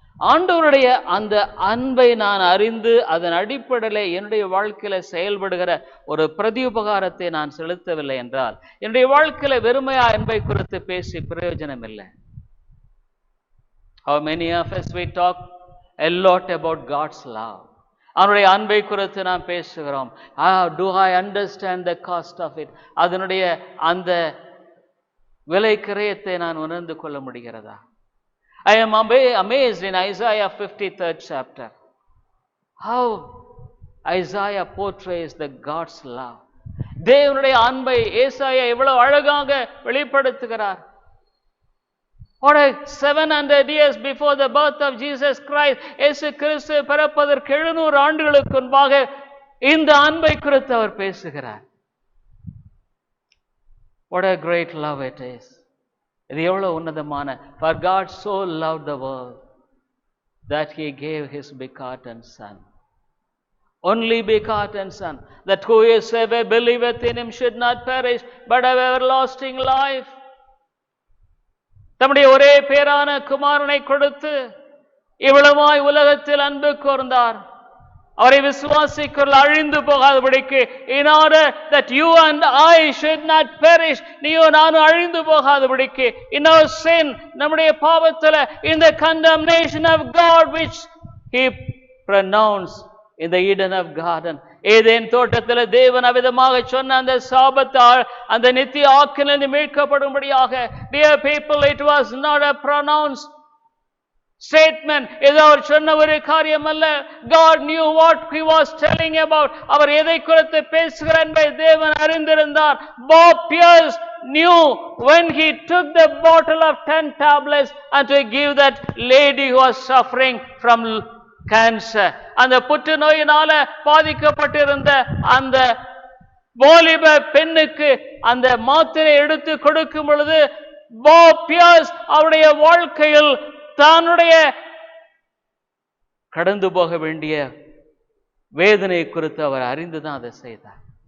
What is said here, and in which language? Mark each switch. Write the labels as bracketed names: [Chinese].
[Tamil] ஆண்டவருடைய அந்த அன்பை நான் அறிந்து அதன் அடிப்படையில் என்னுடைய வாழ்க்கையில செயல்படுகிற ஒரு பிரதியுபகாரத்தை நான் செலுத்தவில்லை என்றால் என்னுடைய வாழ்க்கையில வெறுமையா அன்பை குறித்து பேசி பிரயோஜனம் இல்லை. [English] How many of us we talk a lot about God's love? [Tamil] அவனுடைய அன்பை குறித்து நாம் பேசுகிறோம். [English] Do I understand the cost of it? [Tamil] அதனுடைய அந்த விலை கிரயத்தை நான் உணர்ந்து கொள்ள முடிகிறதா? [English] I am amazed in Isaiah 53rd chapter how Isaiah portrays the God's love. [Tamil] தேவனுடைய அன்பை ஏசாயா எவ்வளவு அழகாக வெளிப்படுத்துகிறார். [English] What 700 years before the birth of Jesus Christ, [Tamil] இயேசு கிறிஸ்து பிறப்பதற்கு 700 ஆண்டுகளுக்கு முன்பாக இந்த அன்பை குறித்து அவர் பேசுகிறார். [English] What a great love it is. [Tamil] இது எவ்வளவு உன்னதமான. [English] For God so loved the world that he gave his begotten son. Only begotten son, that whosoever believeth in him should not perish but have everlasting life. [Tamil] தம்முடைய ஒரே பேரான குமாரனை கொடுத்து இவ்வளவாய் உலகத்தில் அன்பு கூர்ந்தார். அவரை விசுவாசிக்கிறவர்கள் அழிந்து போகாதபடிக்கு, [English] in order that you and I should not perish, [Tamil] நீயோ நானும் அழிந்து போகாதபடிக்கு, [English] in our sin, [Tamil] நம்முடைய பாவத்துல, [English] in the condemnation of God which he pronounced in the Eden of garden, [Tamil] Eden தோட்டத்தில் தேவன் அவிதமாக சொன்ன அந்த சாபத்தால் அந்த நித்திய ஆக்கினிலிருந்து மீட்கப்படும்படியாக. [English] Dear people, it was not a pronounced statement. [Tamil] ஏதோ அவர் சொன்ன ஒரு காரியம் அல்ல. [English] God knew what he was telling about. [Tamil] அவர் எதை குறித்து பேசுகிறார் என்பதை தேவன் அறிந்திருந்தார். [English] Bob Pierce knew when he took the bottle of 10 tablets and to give that lady who was suffering from [Tamil] cancer, அந்த புற்றுநோயினால பாதிக்கப்பட்டிருந்த அந்த வாலிப பெண்ணுக்கு அந்த மாத்திரை எடுத்து கொடுக்கும் பொழுது, பாப் பியர்ஸ் அவருடைய வாழ்க்கையில் தன்னுடைய கடந்து போக வேண்டிய வேதனை குறித்து அவர் அறிந்துதான் அதை செய்தார்.